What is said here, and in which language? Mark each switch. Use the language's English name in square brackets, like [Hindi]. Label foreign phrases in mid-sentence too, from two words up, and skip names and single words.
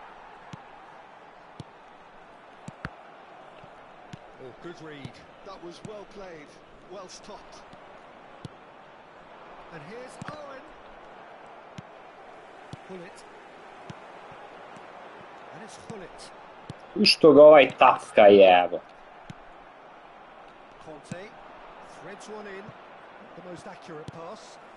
[English] Oh, good read. That was well played, well stopped. And here's Owen. Bullet. And it's Bullet. [Serbian] Što ga ovaj tapka jebo. [English] Conte threads one in. The most accurate pass.